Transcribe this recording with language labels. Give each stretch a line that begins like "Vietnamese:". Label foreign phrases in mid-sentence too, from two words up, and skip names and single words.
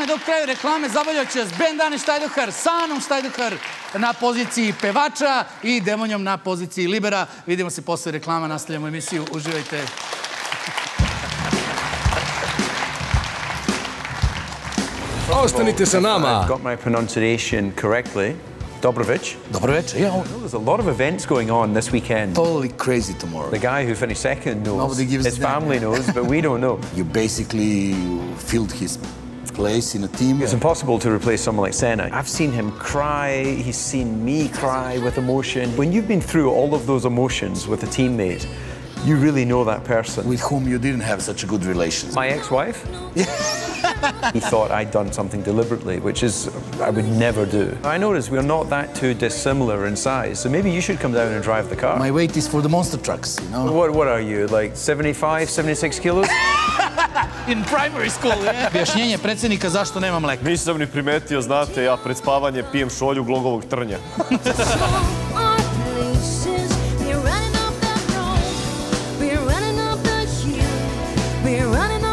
Serbian: Dok traju reklame, zabavljat će vas bend Ane Štajdohar sa Anom Štajdohar na poziciji pevača i Demonjom na poziciji libera. Vidimo se posle reklama, nastavljamo emisiju. Uživajte. Ostanite sa nama.
English: Got my pronunciation correctly.
Serbian: Dobro veče,
English: yeah. There's a lot of events going on this weekend. Totally crazy tomorrow. The guy who finished second knows. His family knows, but we don't know. You basically filled his place in a team. It's impossible to replace someone like Senna. I've seen him cry, he's seen me cry with emotion. When you've been through all of those emotions with a teammate, you really know that person. With whom you didn't have such a good relations. My ex-wife? He thought I'd done something deliberately, which is, I would never do. I noticed we're not that too dissimilar in size, so maybe you should come down and drive the car. My weight is for the monster trucks, you know? What are you, like 75, 76 kilos? In primary school, yeah.
Serbian: Objašnjenje predsjednika zašto nema mleka. Nisam ni primetio, znate, ja pred spavanje pijem šolju glogovog trnja.
English: We're